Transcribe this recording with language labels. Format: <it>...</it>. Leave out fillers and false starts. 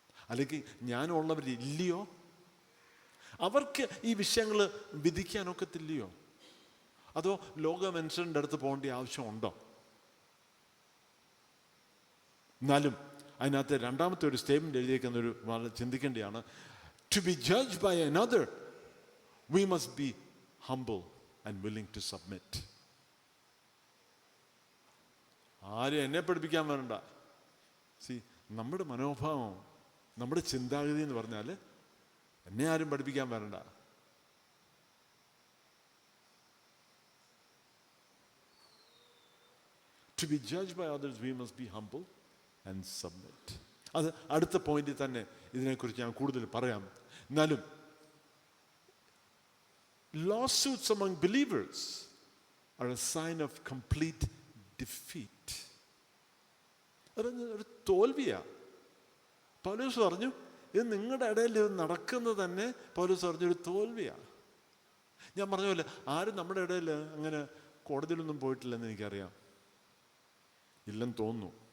<ml>അല്ലെങ്കിൽ ജ്ഞാനമുള്ളവരില്ലയോ? അവർക്ക് ഈ വിഷയങ്ങൾ വിധിക്കാനൊക്കത്തില്ലയോ? അതോ ലോക മനുഷ്യരുടെ അടുത്ത് പോകേണ്ട ആവശ്യമുണ്ടോ? എന്നാലും അതിനകത്ത് രണ്ടാമത്തെ ഒരു സ്റ്റേറ്റ്മെന്റ് എഴുതിയേക്കുന്ന ഒരു വളരെ ചിന്തിക്കേണ്ടതാണ്.</ml> <en>To be judge by another We must be humble and willing to submit.</en> <ml>ആരും എന്നെ പഠിപ്പിക്കാൻ വരണ്ട. സി, നമ്മുടെ മനോഭാവം, നമ്മുടെ ചിന്താഗതി എന്ന് പറഞ്ഞാൽ എന്നെ ആരും പഠിപ്പിക്കാൻ വരണ്ട.</ml> <en>To be judged by others, we must be humble and submit.</en> <ml>അത് അടുത്ത പോയിന്റിൽ തന്നെ ഇതിനെക്കുറിച്ച് ഞാൻ കൂടുതൽ പറയാം. എന്നാലും</ml> <en>lawsuits among believers are a sign of complete defeat.</en> <ml>ഒരു തോൽവിയാ. പൗലോസ് പറഞ്ഞു, ഇത് നിങ്ങളുടെ ഇടയിൽ ഇത് നടക്കുന്നത് തന്നെ പൗലോസ് പറഞ്ഞൊരു തോൽവിയാ. ഞാൻ പറഞ്ഞ പോലെ ആരും നമ്മുടെ ഇടയിൽ അങ്ങനെ കോടതിയിലൊന്നും പോയിട്ടില്ലെന്ന് എനിക്കറിയാം. ഇല്ലെന്ന് തോന്നുന്നു.</ml>